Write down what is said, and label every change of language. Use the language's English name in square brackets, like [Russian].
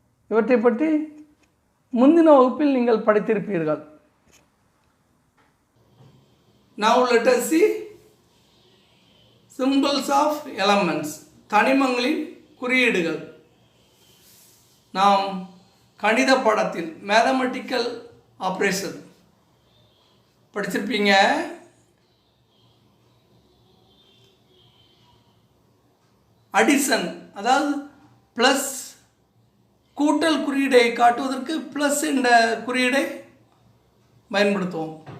[Tamil] இவற்றை பற்றி முந்தின வகுப்பில் நீங்கள் படித்திருப்பீர்கள். [English] Now let us see symbols of elements. [Tamil] தனிமங்களின் குறியீடுகள். நாம் கணித பாடத்தில் மேத்தமெட்டிக்கல் ஆப்ரேஷன் படிச்சிருப்பீங்க. அடிஷன், அதாவது ப்ளஸ் கூட்டல் குறியீடை காட்டுவதற்கு ப்ளஸ் என்ற குறியீடை பயன்படுத்துவோம்.